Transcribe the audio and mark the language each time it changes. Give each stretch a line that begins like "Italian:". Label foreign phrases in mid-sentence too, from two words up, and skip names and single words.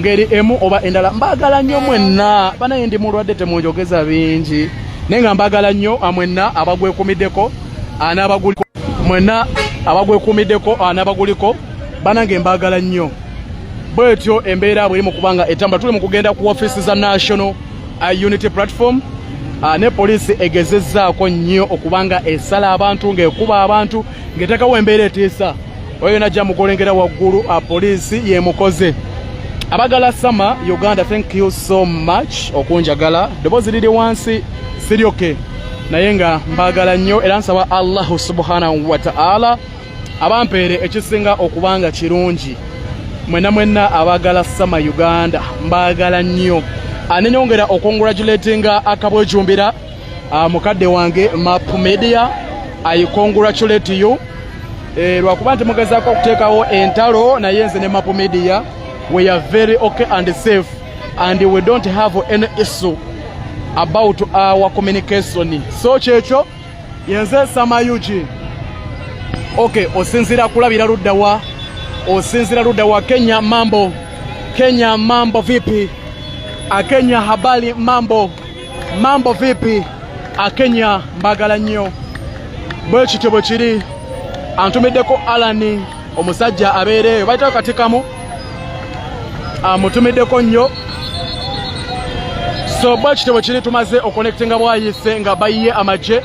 Ganda: ngeri emu oba endala mbagala nnyo mwenna banaye ndi mulwadde temunjogeza bingi naye nga mbagala nnyo amwenna abagwekumiddeko anaabaguliko mwenna abagwekumiddeko anaabaguliko banange mbagala nnyo bwetyo embeera bweri mu kubanga etambula tuli mu kugenda ku office za National Unity Platform ne poliisi egezezzaako nnyo okubanga esala abantu ng'ekuba abantu ng'etekawo embeera etiisa oyo najja mugolengera waggulu poliisi yemukoze abagala Sama Uganda
English: thank you so much
Ganda: okunjagala ddoboozi liri wansi siryoke naye nga mbagala nnyo era nsaba
Arabic: الله سبحانه و
Ganda: ta'ala abampeere ekisinga okubanga kirungi mwenna abagala Sama Uganda mbagala nnyo anenyongera okongratulatinga akabwejumbira mukadde wange Map Media
English: I congratulate you
Ganda: lwakuba nti mugezaako okuteekawo entalo naye nze ne Map Media
English: we are very okay and safe and we don't have any issue about our communication
Ganda: so yenze Sama UG okay osinzira kulabira luddawa osinzira ludda wa Kenya mambo.
Swahili: Kenya mambo vipi? Akenya habari mambo. Mambo vipi?
Ganda: Akenya mbagala nnyo. Bwe kityo bwe kiri. Antumiddeko Alani omusajja abeereyo bayitawo katikamu. Amutumiddeko nnyo. So bwe kityo bwe kiri tumaze okonectinga bwayise nga bayiye amagye.